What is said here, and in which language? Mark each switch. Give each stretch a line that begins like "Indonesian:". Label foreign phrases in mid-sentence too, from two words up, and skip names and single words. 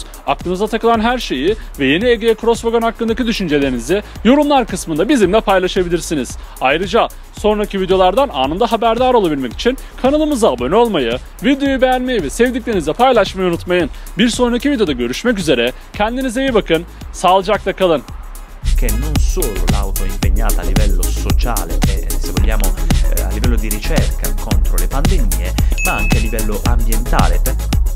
Turkish: Aklınıza takılan her şeyi ve yeni Egea Cross Wagon hakkındaki düşüncelerinizi yorumlar kısmında bizimle paylaşabilirsiniz. Ayrıca sonraki videolardan anında haberdar olabilmek için kanalımıza abone olmayı, videoyu beğenmeyi ve sevdiklerinizle paylaşmayı unutmayın. Bir sonraki videoda görüşmek üzere. Kendinize iyi bakın. Sağlıcakla kalın.
Italian: Che non solo l'auto è impegnata a livello sociale e se vogliamo a livello di ricerca contro le pandemie, ma anche a livello ambientale, perché